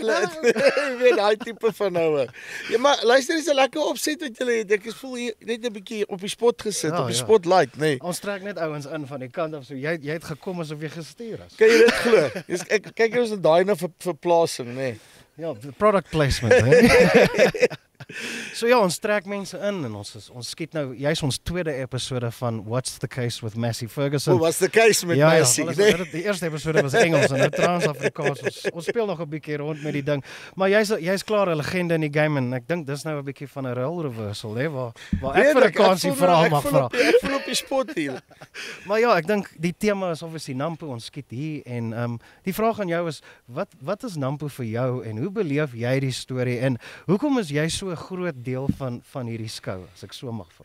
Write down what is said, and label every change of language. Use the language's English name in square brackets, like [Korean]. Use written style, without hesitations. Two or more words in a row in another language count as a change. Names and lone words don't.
[Afrikaans] Jy weet daai tipe van noue. Ja, maar luister, dis 'n lekker opset wat julle het. Ek voel hier net 'n bietjie op die spot gesit, op die spotlight, nê. Ons trek net ouens in van die kant af, so jy het gekom asof jy gestuur is. Kan jy dit glo? Kyk ons het daai nou vir plasing, nê. Ja, [English] product placement, [Afrikaans] hè. So ja, ons trek mense in en ons skiet nou juist ons tweede episode van What's the Case with Massey Ferguson. [English] What's the case met Massey? [Afrikaans] Die eerste episode was Engels en nou Trans-Afrikaans. Ons speel nog 'n bietjie rond met die ding. Maar jy's klaar 'n legende in die game en ek dink dis nou 'n bietjie van 'n [English] role reversal, [Afrikaans] hè, waar ek vir 'n kansie vra mag vra. Ek voel op die spot hier. Maar ja, ek dink die tema is obviously Nampo, ons skiet hier en die vraag aan jou is wat is Nampo vir jou en hoe beleef jy die storie en hoekom is jy so 'n groot deel van hierdie skou, as ek so mag vra?